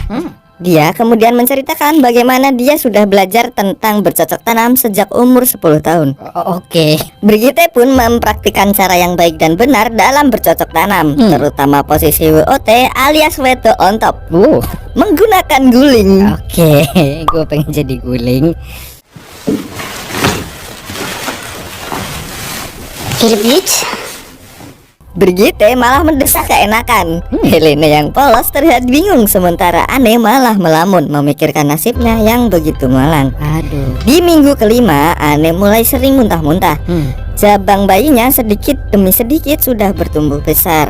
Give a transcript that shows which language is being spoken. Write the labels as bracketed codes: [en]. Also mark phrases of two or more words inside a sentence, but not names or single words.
[id] Dia kemudian menceritakan bagaimana dia sudah belajar tentang bercocok tanam sejak umur 10 tahun. Oke. Brigitte pun mempraktikkan cara yang baik dan benar dalam bercocok tanam, terutama posisi WOT alias Wedo on top, menggunakan guling. Oke, gue pengen jadi guling. [fr] Et le but? [id] Brigitte malah mendesak keenakan. Helene yang polos terlihat bingung, sementara Ane malah melamun memikirkan nasibnya yang begitu malang. Aduh. Di minggu kelima, Ane mulai sering muntah-muntah. Jabang bayinya sedikit demi sedikit sudah bertumbuh besar.